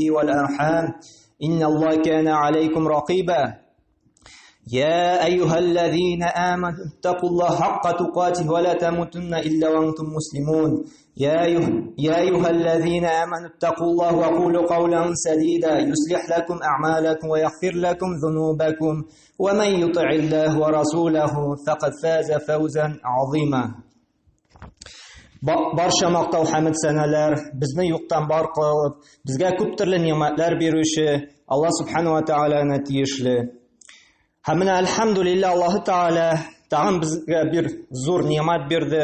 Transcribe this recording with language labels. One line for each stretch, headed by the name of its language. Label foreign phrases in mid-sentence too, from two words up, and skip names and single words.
Arabic: والأرحام إن الله كان عليكم رقيبا يا أيها الذين آمنوا اتقوا الله حق تقاته ولا تموتن إلا وأنتم مسلمون يا أيها الذين آمنوا اتقوا الله وقولوا قولا سديدا يصلح لكم أعمالكم ويغفر لكم ذنوبكم ومن يطع الله ورسوله فقد فاز فوزا عظيما
Uzbek: Barcha maqtov hamd sanalar bizni yo'qdan bor qilib, bizga ko'p turli ne'matlar beruvchi Alloh subhanahu va taolani tiyishli. Hamma alhamdulillah Alloh taolo tag'in bizga bir zo'r ne'mat berdi.